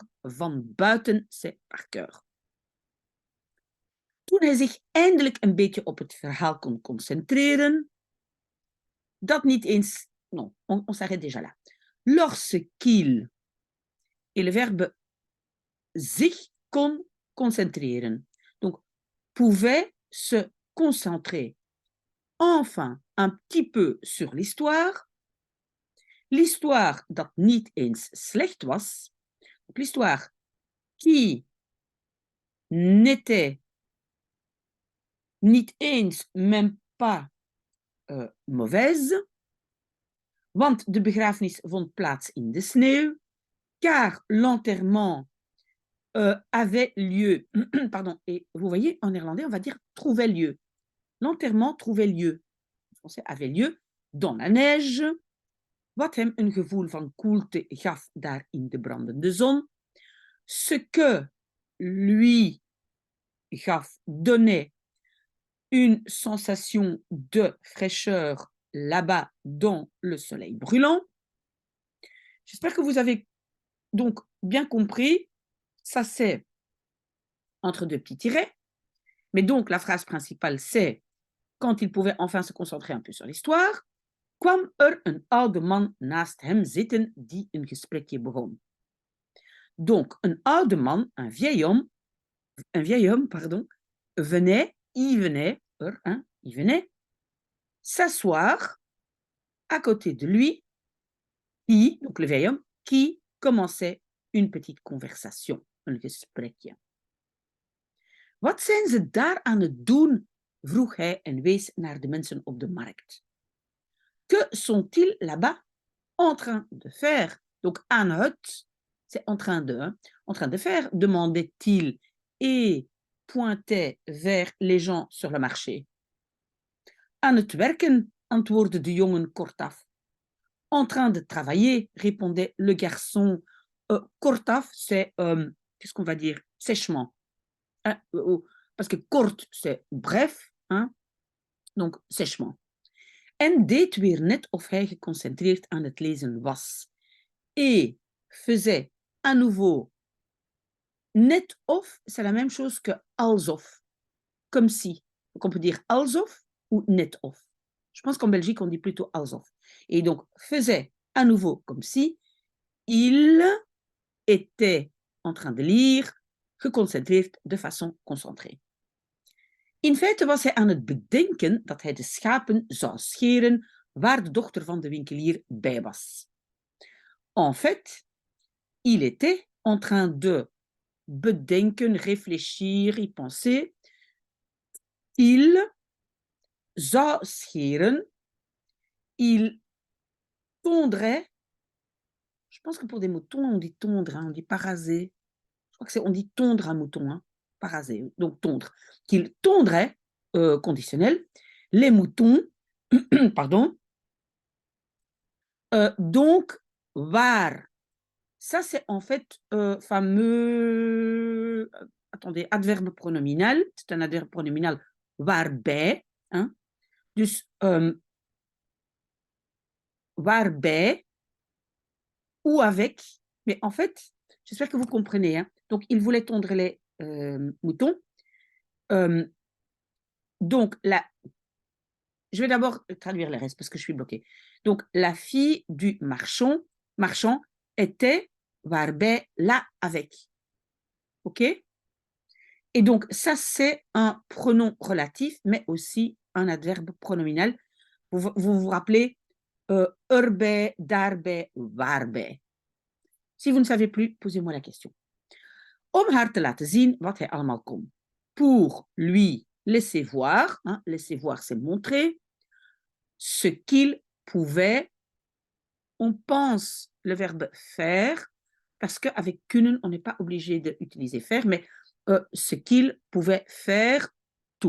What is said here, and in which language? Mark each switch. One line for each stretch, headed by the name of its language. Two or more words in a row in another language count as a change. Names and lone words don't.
Dutch: Van buiten,
French: c'est par cœur.
Dutch: Toen hij zich eindelijk een beetje op het verhaal kon concentreren, dat niet eens...
French: Non, on s'arrête déjà là. Lorsqu'il, et le verbe
Dutch: zich kon concentreren.
French: Donc, pouvait se concentrer enfin un petit peu sur l'histoire.
Dutch: L'histoire dat niet eens slecht was.
French: Donc, l'histoire qui n'était
Dutch: niet eens,
French: même pas mauvaise.
Dutch: Want de begrafenis vond plaats in de sneeuw.
French: Car l'enterrement avait lieu, pardon, et vous voyez, en néerlandais, on va dire trouvait lieu. L'enterrement trouvait lieu, en français, avait lieu dans la neige,
Dutch: wat hem een gevoel van koelte gaf daar in de brandende zon.
French: Ce que lui gaf, donnait une sensation de fraîcheur là-bas dans le soleil brûlant. J'espère que vous avez donc bien compris. Ça, c'est entre deux petits tirets. Mais donc, la phrase principale, c'est quand il pouvait enfin se concentrer un peu sur l'histoire,
Dutch: kwam een oude man naast hem zitten die een gesprekje begon.
French: Donc, un
Dutch: oude man,
French: un vieil homme, pardon, venait, il venait s'asseoir à côté de lui, qui, donc le vieil homme, qui commençait une petite conversation,
Dutch: een gesprekje. Wat zijn ze daar aan het doen? Vroeg hij en wees naar de mensen op de markt.
French: Que sont-ils là-bas en train de faire? Donc,
Dutch: aan het,
French: c'est en train de faire, demandait-il et pointait vers les gens sur le marché.
Dutch: Aan het werken, antwoordde de jongen kortaf.
French: En train de travailler, répondait le garçon. Kortaf, c'est, qu'est-ce qu'on va dire? Sèchement. Parce que kort, c'est bref, hein? Donc sèchement.
Dutch: En deed weer net of hij geconcentreerd aan het lezen was.
French: Et faisait à nouveau
Dutch: net of,
French: c'est la même chose que alsof, comme si. Donc on peut dire alsof ou
Dutch: net of.
French: Je pense qu'en Belgique, on dit plutôt alsof. Et donc, faisait à nouveau comme si il était en train de lire, geconcentreerd de façon concentrée.
Dutch: In feite was hij aan het bedenken dat hij de schapen zou scheren waar de dochter van de winkelier bij was.
French: En fait, il était en train de bedenken, réfléchir, y penser. Il
Dutch: zou scheren,
French: il tondrait. Je pense que pour des moutons, on dit tondre, hein, on dit paraser. Je crois que c'est, on dit tondre un mouton, hein, paraser, donc tondre. Qu'il tondrait, conditionnel, les moutons, pardon, Donc, waar. Ça, c'est en fait fameux... attendez, adverbe pronominal. C'est un adverbe pronominal waarbij. Hein?
Dutch: Dus waarbij
French: ou avec. Mais en fait, j'espère que vous comprenez. Hein? Donc, il voulait tondre les moutons. Donc, je vais d'abord traduire le reste parce que je suis bloquée. Donc, la fille du marchand était waarbij là avec. OK? Et donc, ça, c'est un pronom relatif, mais aussi un adverbe pronominal. Vous rappelez
Dutch: erbij, daarbij, waarbij.
French: Si vous ne savez plus, posez-moi la question.
Dutch: Om haar te laten zien wat hij allemaal kon.
French: Pour lui laisser voir, hein, laisser voir c'est montrer, ce qu'il pouvait, on pense le verbe faire, parce qu'avec kunnen, on n'est pas obligé d'utiliser faire, mais ce qu'il pouvait faire, tout.